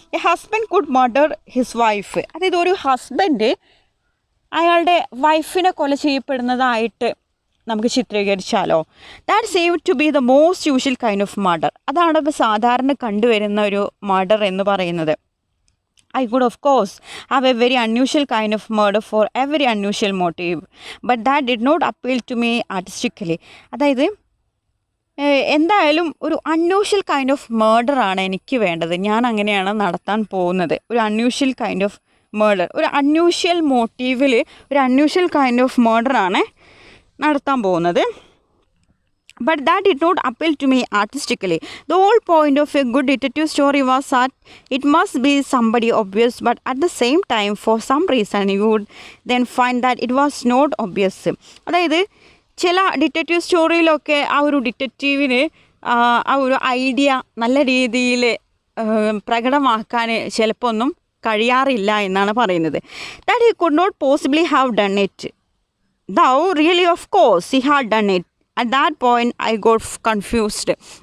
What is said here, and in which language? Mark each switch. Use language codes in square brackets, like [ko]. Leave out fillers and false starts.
[en] A husband could murder his wife. [ml] അതായത് ഒരു husband അയാളുടെ വൈഫിനെ കൊല ചെയ്യപ്പെടുന്നതായിട്ട് നമുക്ക് ചിത്രീകരിച്ചാലോ. [en] That seem to be the most usual kind of murder. [ml] അതാണ് ഇപ്പോൾ സാധാരണ കണ്ടുവരുന്ന ഒരു മർഡർ എന്ന് പറയുന്നത്. [en] I could of course have a very unusual kind of murder for a very unusual motive, but that did not appeal to me artistically. [ml] അതായത് എന്തായാലും ഒരു അൺയൂഷ്വൽ കൈൻഡ് ഓഫ് മർഡറാണ് എനിക്ക് വേണ്ടത്. ഞാൻ അങ്ങനെയാണ് നടത്താൻ പോകുന്നത്. ഒരു അൺയൂഷ്വൽ കൈൻഡ് ഓഫ് മർഡർ, ഒരു അൺയൂഷ്വൽ മോട്ടീവിൽ ഒരു അൺയൂഷ്വൽ കൈൻഡ് ഓഫ് മർഡറാണ് നടത്താൻ പോകുന്നത്. [en] But that did not appeal to me artistically. The whole point of a good detective story was that it must be somebody obvious, but at the same time, for some reason, you would then find that it was not obvious. [ml] അതായത് ചില detective സ്റ്റോറിയിലൊക്കെ ആ ഒരു ഡിറ്റക്റ്റീവിന് ആ ഒരു idea നല്ല രീതിയിൽ പ്രകടമാക്കാൻ ചിലപ്പോൾ ഒന്നും കഴിയാറില്ല എന്നാണ് പറയുന്നത്. [en] That he could not possibly have done it. Though really of course he had done it. At that point I got confused.